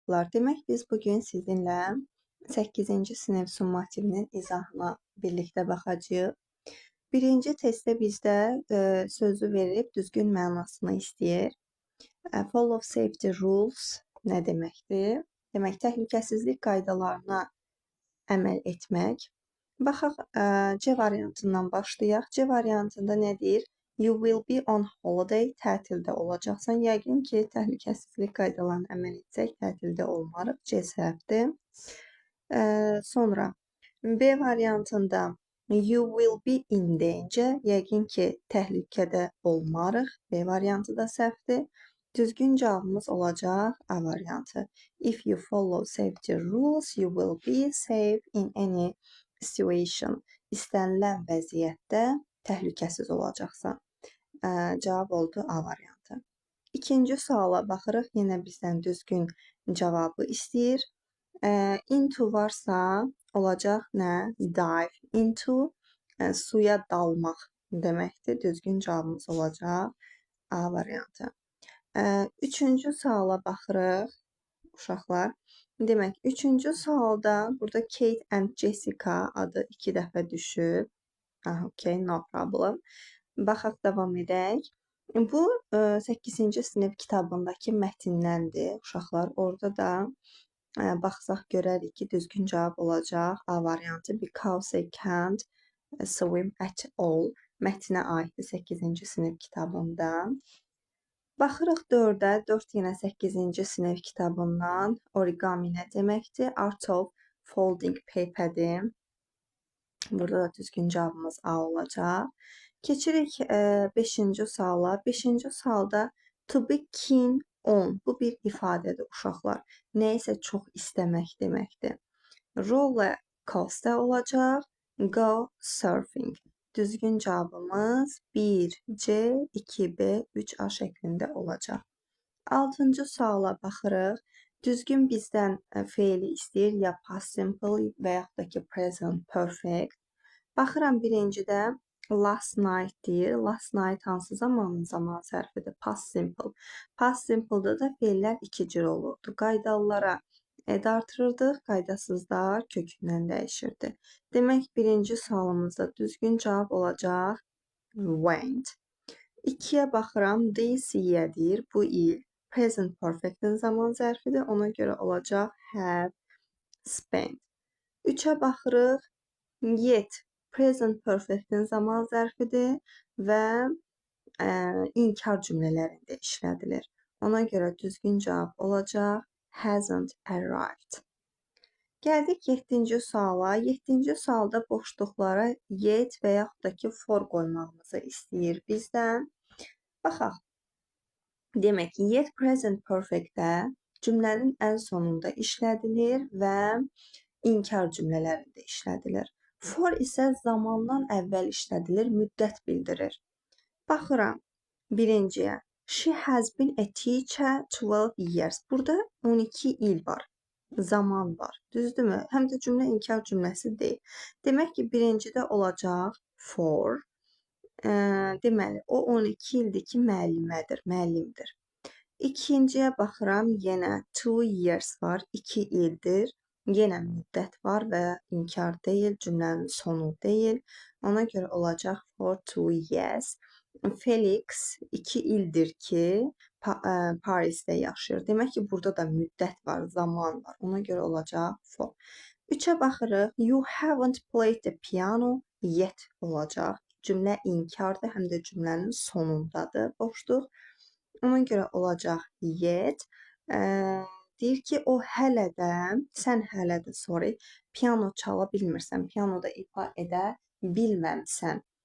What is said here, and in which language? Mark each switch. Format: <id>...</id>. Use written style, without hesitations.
<az>uşaqlar, demək biz bugün sizinlə 8-ci sinif summativinin izahına birlikdə baxacağıq. Birinci testdə bizdə sözü verib düzgün mənasını istəyir.</az> <en>Follow safety rules</en> <az>nə deməkdir? Demək, təhlükəsizlik qaydalarına əməl etmək. Baxaq, C variantından başlayaq. C variantında nə deyir?</az> <en>You will be on holiday,</en> <az>tətildə olacaqsan. Yəqin ki, təhlükəsizlik qaydalarına əməl etsək, tətildə olmarıq. C səhvdir. Sonra B variantında</az> <en>you will be in danger.</en> <az>Yəqin ki, təhlükədə olmarıq. B variantı da səhvdir. Düzgün cavabımız olacaq A variantı.</az> <en>If you follow safety rules, you will be safe in any situation.</en> <az>İstənilən vəziyyətdə təhlükəsiz olacaqsan. Cavab oldu A variantı. İkinci suala baxırıq. Yenə bizdən düzgün cavabı istəyir. Into varsa olacaq nə?</az> <en>Dive into,</en> <az>suya dalmaq deməkdir. Düzgün cavabımız olacaq A variantı. Üçüncü suala baxırıq uşaqlar. Demək, üçüncü sualda burada Kate and Jessica adı 2 dəfə düşüb.</az> <en>Okay, no problem.</en> <az>Baxaq, davam edək. Bu 8-ci sinif kitabındakı mətndəndir uşaqlar. Orada da baxsaq görərik ki, düzgün cavab olacaq A variantı.</az> <en>Because they can't swim at all.</en> <az>Mətnə aiddir 8-ci sinif kitabında. Baxırıq 4-ə. 4 yenə 8-ci sinif kitabından. Origami nə deməkdir?</az> <en>Art of folding paper'dir.</en> <az>Burada da düzgün cavabımız A olacaq. Keçirik 5-ci suala. 5-ci sualda</az> <en>to be keen on.</en> <az>Bu bir ifadədir uşaqlar. Nə isə çox istəmək deməkdir.</az> <en>Roller coaster olacaq. Go surfing.</en> <az>Düzgün cavabımız 1C, 2B, 3A şəklində olacaq. 6-cı suala baxırıq. Düzgün bizdən feili istəyir, ya past simple və yaxud da ki present perfect. Baxıram birincidə</az> <en>last night</en> <az>deyir. Last night hansı zaman sərfidir? Past simple. Past simple'da da feillər 2 cür olurdu. Qaydalılara ed artırırdıq, qaydasızlar kökündən dəyişirdi. Demək, birinci sualımızda düzgün cavab olacaq went. 2-yə baxıram,</az> <en>this year</en> <az>deyir, bu il. Present perfect'in zaman zərfidir, ona görə olacaq</az> <en>have spent.</en> <az>3-ə baxırıq, yet. Present perfect'in zaman zərfidir və inkar cümlələrində işlədilir. Ona görə düzgün cavab olacaq</az> <en>hasn't arrived.</en> <az>Gəldik 7-ci suala. 7-ci sualda boşluqlara yet və yaxud da ki for qoymağımızı istəyir bizdən. Baxaq. Demək, yet present perfect'də cümlənin ən sonunda işlədilir və inkar cümlələrində işlədilir. For isə zamandan əvvəl işlədilir, müddət bildirir. Baxıram birinciyə.</az> <en>She has been a teacher 12 years.</en> <az>Burada 12 il var. Zaman var. Düzdürmü? Həm də cümlə inkar cümləsi deyil. Demək ki, birincidə olacaq for. Deməli, o 12 ildir ki, müəllimdir. İkinciyə baxıram, yenə 2 years var, 2 ildir. Yenə müddət var və inkar deyil, cümlənin sonu deyil. Ona görə olacaq</az> <en>for 2 years.</en> <az>Felix 2 ildir ki, Parisdə yaşayır. Demək ki, burada da müddət var, zaman var. Ona görə olacaq for. 3-ə baxırıq.</az> <en>You haven't played the piano yet olacaq.</en> <az>Cümlə inkardır, həm də cümlənin sonundadır boşluq. Ona görə olacaq yet. Deyir ki, o hələ də, sən hələ də, piano çala bilmirsən, pianoda ifa edə bilməmsən.</az>